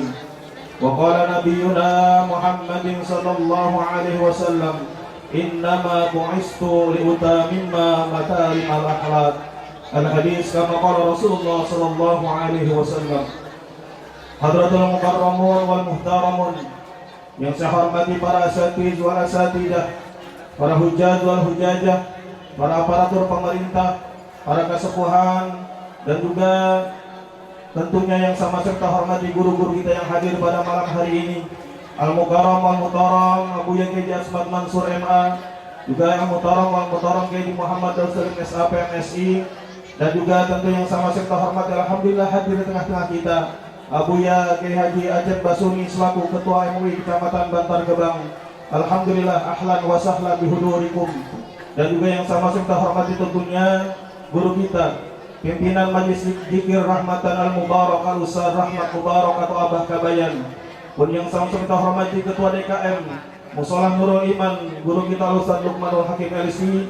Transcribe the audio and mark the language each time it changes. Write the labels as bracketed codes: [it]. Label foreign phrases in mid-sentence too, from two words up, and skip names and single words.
[ar] وقال نبينا محمد صلى الله عليه وسلم إنما بعثت لأتمم مكارم الأخلاق. الحديث كما قال رسول الله صلى الله عليه وسلم. حضرات المكرمون والمحترمون, [id] yang saya hormati para [ar] أساتيذ والأساتذة, [id] para [ar] حجاج والحجاجة, [id] para aparatur pemerintah, para kesepuhan, dan juga tentunya yang sama serta hormati guru-guru kita yang hadir pada malam hari ini. [ar] المكرم والمحترم Abu Kiai Asmad Mansur MA, [id] juga yang [ar] محترم والمحترم [id] Kiai Muhammad Darussalim SAP MSI, dan juga tentu yang sama serta hormati alhamdulillah hadir di tengah-tengah kita Abuya Kiai Haji Ajat Basuni selaku Ketua MUI Kecamatan Bantar Gebang. [ar] الحمد لله أهلا وسهلا بحضوركم. [id] Dan juga yang sama serta hormati tentunya guru kita, pimpinan Majelis Zikir Rahmatan Al-Mubarak Al-Ustaz Rahmat Mubarak atau Abah Kabayan. Pun yang sama serta hormati Ketua DKM Musolah Nurul Iman, guru kita Al-Ustaz Luqmanul Hakim LC.